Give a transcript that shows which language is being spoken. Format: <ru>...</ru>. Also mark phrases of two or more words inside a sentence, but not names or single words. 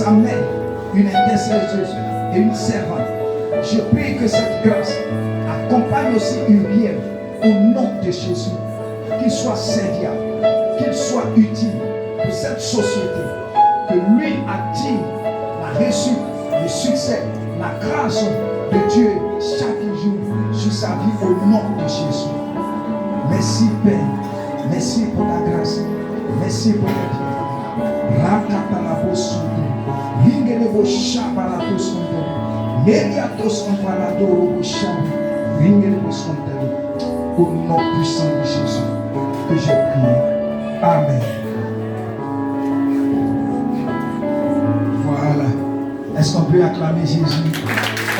<fr>sa mère une intercesseuse et une servante, je prie que cette grâce accompagne aussi Uriel au nom de Jésus, qu'il soit serviable, qu'il soit utile pour cette société, que lui attire la réussite, le succès, la grâce de Dieu chaque jour sur sa vie au nom de Jésus. Merci Père, merci pour ta grâce, merci pour ta vie. Rakatalabo sundu, ringelebo shabalato sundu, meriato sundu robo shabi, ringelebo sundu. Au nom puissant de Jésus que je prie. Amen. Voilà. Est-ce qu'on peut acclamer Jésus?</fr>